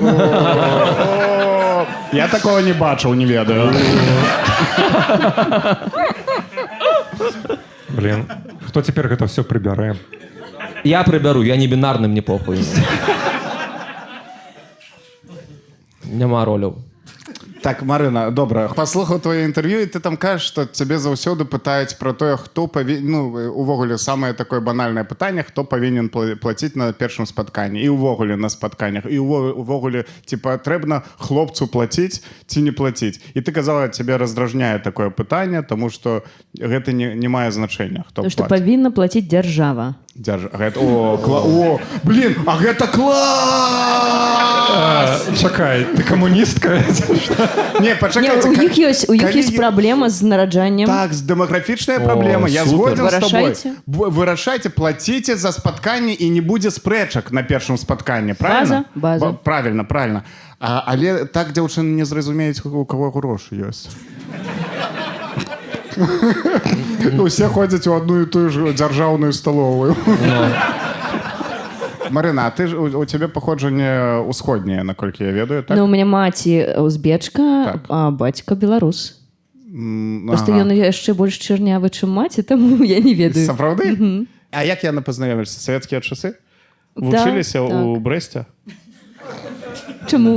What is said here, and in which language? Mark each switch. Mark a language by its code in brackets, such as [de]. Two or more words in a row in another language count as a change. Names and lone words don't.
[be] Я такого не бачыў, не ведаю. Блин, хто цяпер гэта все прыбярэ? Я прыбяру, я не бінарны, мне похуй. Няма роляў. [uk] Так, Марина, добре. Послухав твоє інтерв'ю, і ти там кажеш, що тебе заўсёды пытаюць про те, хто повинен, ну, увогуле, саме таке банальне питання, хто повинен платити на першому спотканні. І увогуле на спотканнях. І увогуле, типа, треба хлопцу платити чи не платити. І ти казала, тебе роздражняє таке питання, тому що це не має значення, хто [ru] Потому что платить. повинна платить держава. О, блин, а это класс! [uk] Чекай, ти комуністка? Не, Не, почекайте. [ru] у них есть проблема з нараджанням. [uk] Так, демографічна проблема. Я супер. згоден з тобою. Вирішайте. Вирішайте, платите за споткання і не буде спречок на першому спотканні. Правильно? База. Правильно, правильно. Але так дівчини не зрозуміють, у кого гроші є. Усі ходять у одну і ту ж державну столову. Марина, а ти ж у тебе походження усходнє, [be] наколькі я ведаю, [uk] так? [be] Ну, у меня маці узбечка, Так. а батько беларус. Просто Ага. ён яшчэ больш чырнявы, чым маці, таму я не ведаю. Сапраўды? А як яны пазнаёміліся? Савецкія часы? Да, Вучыліся у так. Брэсце? Чаму?